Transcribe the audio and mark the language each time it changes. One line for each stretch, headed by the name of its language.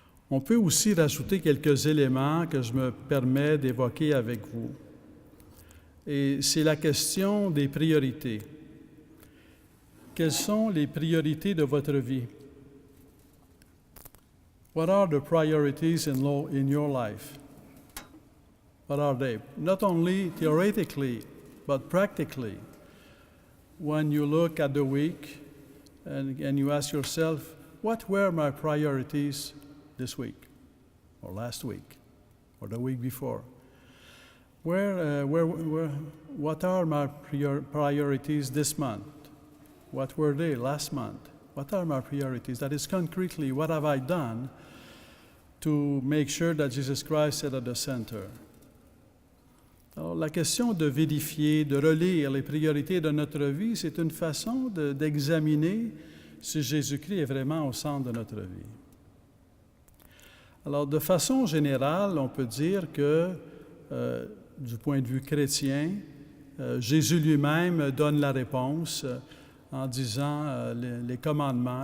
French: On peut aussi rajouter quelques éléments que je me permets d'évoquer avec vous. Et c'est la question des priorités. Quelles sont les priorités de votre vie?
English: What are the priorities in your life? What are they? Not only theoretically, but practically. When you look at the week and you ask yourself, what were my priorities this week, or last week, or the week before? What are my priorities this month? What were they last month? What are my priorities? That is, concretely, what have I done to make sure that Jesus Christ is at the center?
French: Alors, la question de vérifier, de relire les priorités de notre vie, c'est une façon d'examiner si Jésus-Christ est vraiment au centre de notre vie. Alors, de façon générale, on peut dire que, du point de vue chrétien, Jésus lui-même donne la réponse en disant les commandements.